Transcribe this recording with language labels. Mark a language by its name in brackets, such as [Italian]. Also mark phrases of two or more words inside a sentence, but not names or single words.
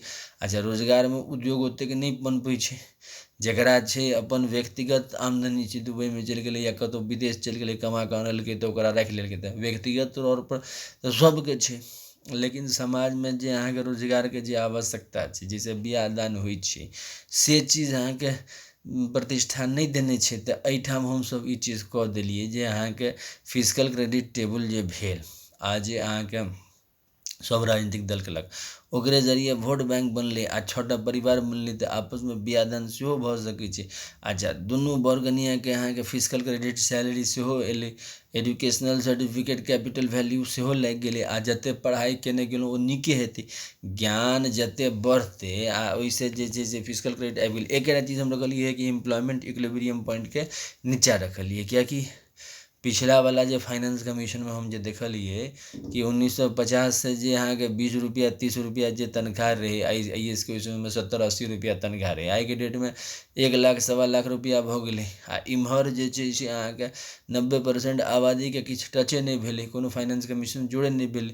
[Maithili] अच्छा, रोजगारमे उद्योग ओतेक नहि पनपै छै। जकरा छै अपन व्यक्तिगत आमदनी छै, दुबइमे चलि गेलै या कतहु विदेश चलि गेलै, कमा कऽ आनलकै तऽ ओकरा राखि लेलकै, तऽ व्यक्तिगत तौरपर तऽ सबके छै। लेकिन समाजमे जे अहाँके रोजगारके जे आवश्यकता छै, जाहिसँ बिआह दान होइ छै, से चीज अहाँके प्रतिष्ठा नहि देने छै। तऽ एहिठाम हमसभ ई चीज कऽ देलियै जे अहाँके [English] physical credit table [Maithili] जे भेल आ जे अहाँके सब राजनीतिक दल केलक, ओकरे जरिए [English] vote bank [Maithili] बनलै आ 6टा परिवार बनलै तऽ आपसमे बिआह दान सेहो भऽ सकै छै। अच्छा, दुनू बर कनियाँके अहाँके [English] physical credit salary [Maithili] सेहो एलै, [English] educational certificate, capital value [Maithili] सेहो लागि गेलै आ जतेक पढ़ाइ केने गेलहुँ ओ नीके हेतै, ज्ञान जतेक बढ़तै आ ओहिसँ जे छै से [English] physical credit [Maithili] आबि गेल। एकटा चीज हम रखलियै कि [English] employment equilibrium pointके [Maithili] नीचाँ रखलियै, किएकि पिछलावला जे [English] finance commissionमे [Maithili] हम जे देखलियै कि 1950 से जे अहाँके 20 रुपैआ 30 रुपैआ जे तनख्वाह रहै IAS के, ओहि समयमे 70-80 रुपैआ तनख्वाह रहै। आइके डेटमे 1 लाख, सवा लाख रुपैआ भऽ गेलै आ इम्हर जे छै से अहाँके 90% आबादीके किछु टचे नहि भेलै, कोनो [English] finance commission [Maithili] जोड़े नहि भेलै।